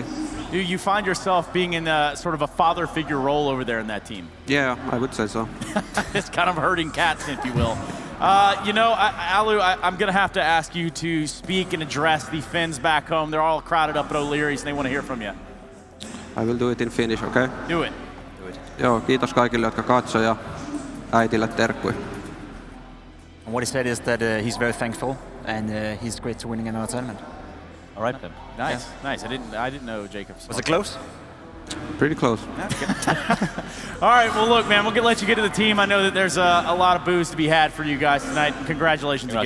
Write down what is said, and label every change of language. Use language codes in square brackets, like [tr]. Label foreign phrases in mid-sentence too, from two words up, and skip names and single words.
[en] Do you find yourself being in sort of a father figure role over there in that team? Yeah, I would say so. It's kind of herding cats, if you will. Alu, I'm going to have to ask you to speak and address the Finns back home. They're all crowded up at O'Leary's and they want to hear from you. I will do it in Finnish, okay? Do it. [fi] Joo, kiitos kaikille, jotka katsoi, ja äitille terkkui. [en] And what he said is that he's very thankful and he's great to winning another tournament. All right, then. Nice, nice. I didn't know Jacobs. Was it close? Pretty close. All right, well, look, man, we'll let you get to the team. I know that there's a lot of booze to be had for you guys tonight. Congratulations again.